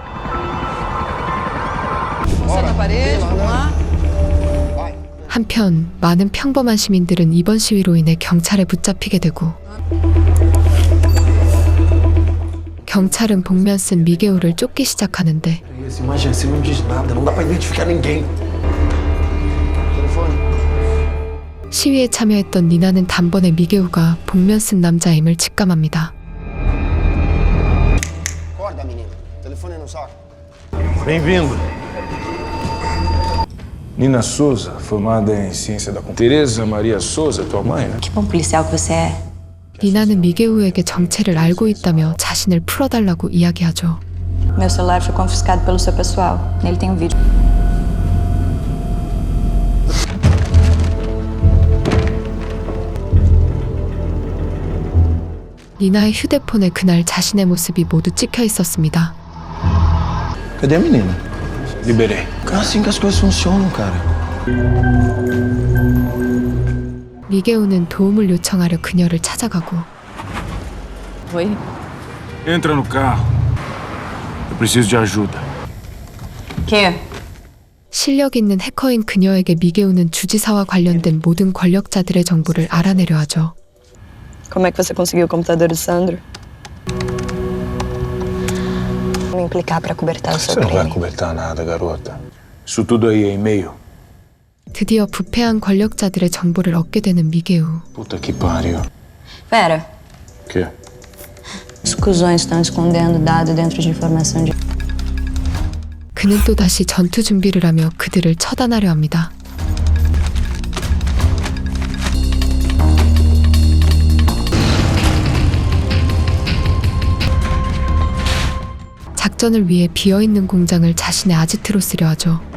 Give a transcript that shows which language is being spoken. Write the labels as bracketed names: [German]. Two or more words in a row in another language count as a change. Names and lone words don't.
[Korean] 한편 많은 평범한 시민들은 이번 시위로 인해 경찰에 붙잡히게 되고 경찰은 복면 쓴 미게우를 쫓기 시작하는데 [Portuguese] Imagina, você não diz nada, não dá pra identificar ninguém. [Korean] 시위에 참여했던 니나는 단번에 미게우가 복면 쓴 남자임을 직감합니다. [Portuguese] Acorda, menino. Telefone no saco. Bem-vindo. Nina Souza, formada em ciência da computação. Tereza Maria Souza, tua mãe, né? Que bom policial que você é. [Korean] 니나는 미게우에게 정체를 알고 있다며 자신을 풀어달라고 이야기하죠. [Portuguese] Meu celular foi confiscado pelo seu pessoal. Nele tem um vídeo. [Korean] 니나의 휴대폰에 그날 자신의 모습이 모두 찍혀 있었습니다. [Portuguese] Cadê a menina? Liberei. É assim que as coisas funcionam, cara. [Korean] 미게우는 도움을 요청하려 그녀를 찾아가고 [Portuguese] Oi? Entra no carro. Eu preciso de ajuda. Que? [Korean] 실력 있는 해커인 그녀에게 미게우는 주지사와 관련된 모든 권력자들의 정보를 알아내려 하죠. [Portuguese] Como é que você conseguiu o computador do Sandro? Me implicar pra cobertar o seu Você não vai crime. cobertar nada, garota. Isso tudo aí é e-mail. [Korean] 드디어 부패한 권력자들의 정보를 얻게 되는 미게우. [Portuguese] Puta que pariu. Pera. O quê? Os cuzões estão escondendo dado dentro de informação de... [Korean] 그는 또다시 전투 준비를 하며 그들을 처단하려 합니다. 작전을 위해 비어있는 공장을 자신의 아지트로 쓰려 하죠.